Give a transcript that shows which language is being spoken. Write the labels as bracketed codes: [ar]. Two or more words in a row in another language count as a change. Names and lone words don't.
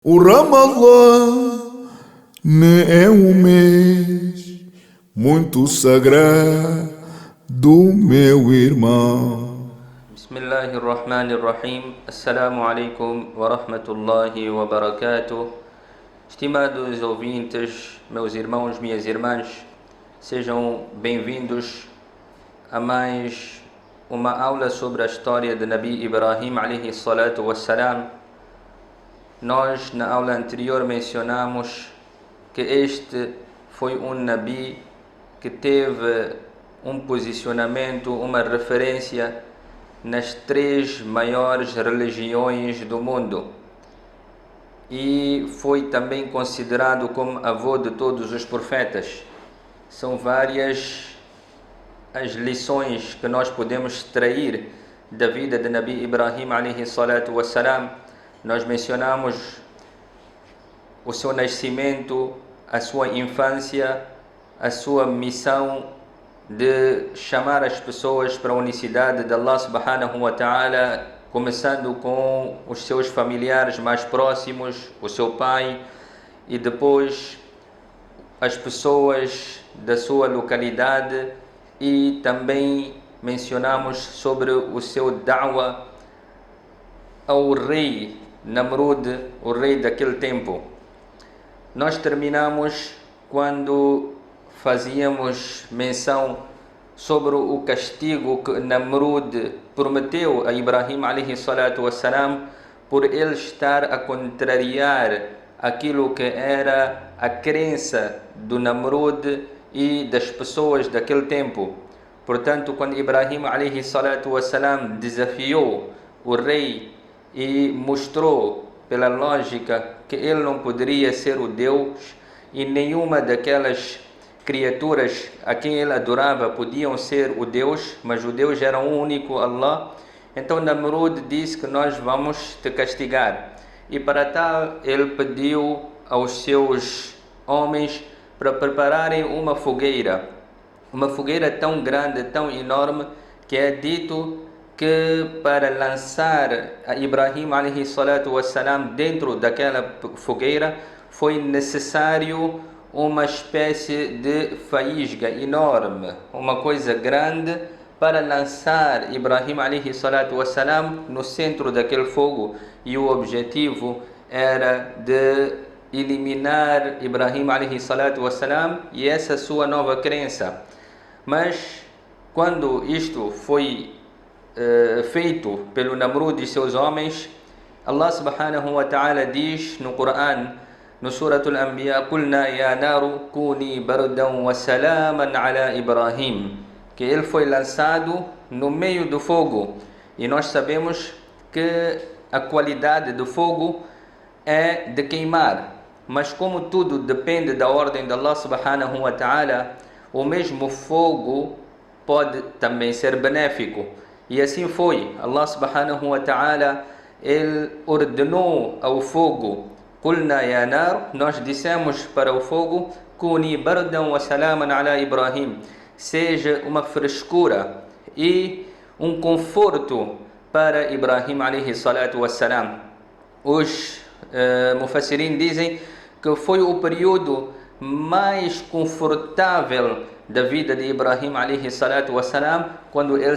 [pt] O Ramadã é um mês muito sagrado, meu irmão. [ar] بسم الله الرحمن الرحيم. السلام عليكم ورحمة الله وبركاته. [pt] Estimados ouvintes, meus irmãos, minhas irmãs, sejam bem-vindos a mais uma aula sobre a história de Nabi Ibrahim [ar] عليه الصلاة والسلام. [pt] Nós, na aula anterior, mencionamos que este foi um Nabi que teve um posicionamento, uma referência nas três maiores religiões do mundo e foi também considerado como avô de todos os profetas. São várias as lições que nós podemos extrair da vida de Nabi Ibrahim [ar] عليه الصلاة والسلام. [pt] Nós mencionamos o seu nascimento, a sua infância, a sua missão de chamar as pessoas para a unicidade de [ar] الله سبحانه وتعالى, [pt] começando com os seus familiares mais próximos, o seu pai, e depois as pessoas da sua localidade, e também mencionamos sobre o seu da'wa ao rei Namrud, o rei daquele tempo. Nós terminamos quando fazíamos menção sobre o castigo que Namrud prometeu a Ibrahim [ar] عليه الصلاة والسلام [pt] por ele estar a contrariar aquilo que era a crença do Namrud e das pessoas daquele tempo. Portanto, quando Ibrahim [ar] عليه الصلاة والسلام [pt] desafiou o rei e mostrou pela lógica que ele não poderia ser o Deus e nenhuma daquelas criaturas a quem ele adorava podiam ser o Deus, mas o Deus era um único Allah. Então Namrud disse que nós vamos te castigar, e para tal ele pediu aos seus homens para prepararem uma fogueira tão grande, tão enorme, que é dito que para lançar a Ibrahim alaihi [ar] الصلاة والسلام [pt] dentro daquela fogueira foi necessário uma espécie de faísca enorme, uma coisa grande, para lançar Ibrahim [ar] عليه الصلاة والسلام [pt] no centro daquele fogo, e o objetivo era de eliminar Ibrahim [ar] عليه الصلاة والسلام [pt] e essa sua nova crença. Mas quando isto foi feito pelo Namrud e seus homens, [ar] الله سبحانه وتعالى [pt] diz no Coran, no Suratul Anbiya: [ar] "قلنا يا نار كوني بردا وسلاما على إبراهيم", [pt] que ele foi lançado no meio do fogo. E nós sabemos que a qualidade do fogo é de queimar, mas como tudo depende da ordem de [ar] الله سبحانه وتعالى, [pt] o mesmo fogo pode também ser benéfico. E assim foi. [ar] الله سبحانه وتعالى, [pt] ele ordenou ao fogo: [ar] "قلنا يا نار", [pt] nós dissemos para o fogo: [ar] "كوني بردا وسلاما على إبراهيم", [pt] seja uma frescura e um conforto para Ibrahim [ar] عليه الصلاة والسلام. [pt] Os mufassirin dizem que foi o período mais confortável da vida de Ibrahim [ar] عليه الصلاة والسلام, [pt] quando ele